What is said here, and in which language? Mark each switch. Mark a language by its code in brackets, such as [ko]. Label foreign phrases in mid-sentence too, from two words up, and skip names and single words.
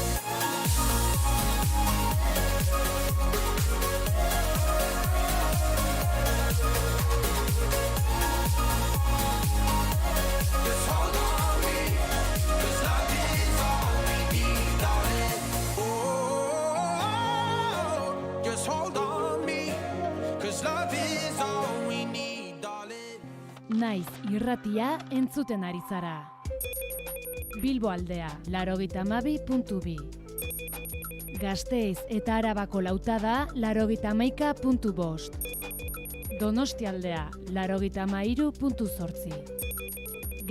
[en] Just hold on me, 'cause love is all we need, darling. Just hold on me, 'cause love is all we need, darling. [eu] Naiz irratia entzuten ari zara. Bilbo aldea, 92.2. Gasteiz eta Arabako lautada, 91.5. Donostia aldea, 93.8.